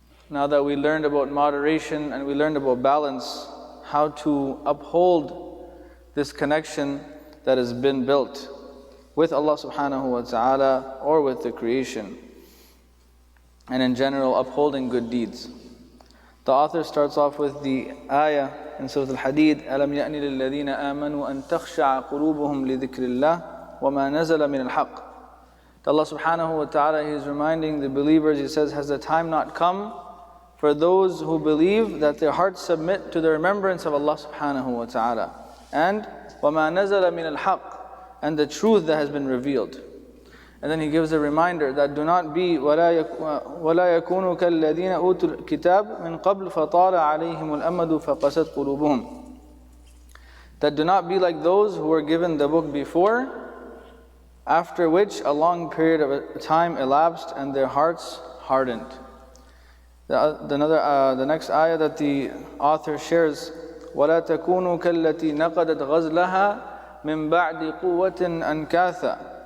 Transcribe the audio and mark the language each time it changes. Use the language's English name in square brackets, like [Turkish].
[English] Now that we learned about moderation and we learned about balance, how to uphold this connection that has been built with Allah subhanahu wa ta'ala or with the creation, and in general upholding good deeds. The author starts off with the ayah in Surah Al-Hadith, [Arabic] أَلَمْ يَأْنِ لِلَّذِينَ آمَنُوا أَن تَخْشَعَ قُلُوبُهُمْ لِذِكْرِ اللَّهِ وَمَا نَزَلَ مِنَ الْحَقِّ. [English] Allah subhanahu wa ta'ala, He is reminding the believers, He says, has the time not come for those who believe that their hearts submit to the remembrance of Allah subhanahu wa ta'ala, and [Arabic] وَمَا نَزَلَ مِنَ الْحَقِّ, [English] and the truth that has been revealed. And then he gives a reminder that do not be [Arabic] وَلَا يَكُونُوا كَالَّذِينَ أُوتُوا الْكِتَابَ مِنْ قَبْلُ فَطَالَ عَلَيْهِمُ الْأَمَدُ فَقَسَتْ قُلُوبُهُمْ. [English] That do not be like those who were given the book before, after which a long period of time elapsed and their hearts hardened. The next ayah that the author shares, [Arabic] وَلَا تَكُونُوا كَالَّتِي نَقَدَتْ غَزْلَهَا مِنْ بَعْدِ قُوَّةٍ أَنْكَاثًا.